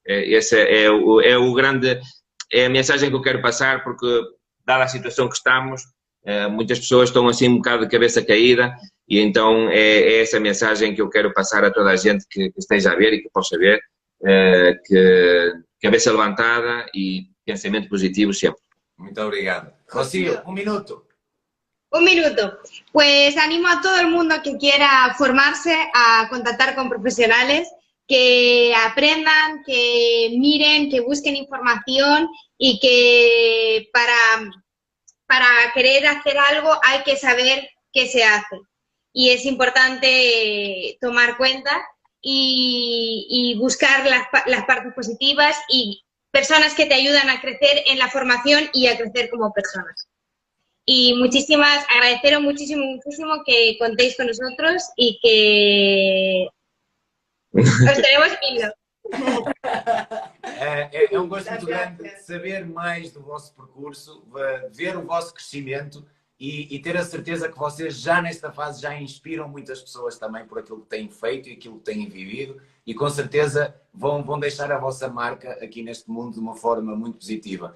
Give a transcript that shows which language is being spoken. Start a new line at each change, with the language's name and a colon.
Portuguese: Essa é a mensagem que eu quero passar, porque dada a situação que estamos, muitas pessoas estão assim um bocado de cabeça caída e então é essa mensagem que eu quero passar a toda a gente que esteja a ver e que possa ver, que cabeça levantada e pensamento positivo sempre. Muito obrigado. Rocío, 1 minuto. 1 minuto.
Spanish: Pues animo a todo el mundo que quiera formarse a contactar con profesionales, que aprendan, que miren, que busquen información y que para querer hacer algo hay que saber qué se hace. Y es importante tomar cuenta y buscar las partes positivas y personas que te ayudan a crecer en la formación y a crecer como personas. Y agradeceros muchísimo que contéis con nosotros y que os tenemos ido.
Portuguese: É um gosto muito grande saber mais do vosso percurso, ver o vosso crescimento e ter a certeza que vocês já nesta fase já inspiram muitas pessoas também por aquilo que têm feito e aquilo que têm vivido e com certeza vão deixar a vossa marca aqui neste mundo de uma forma muito positiva.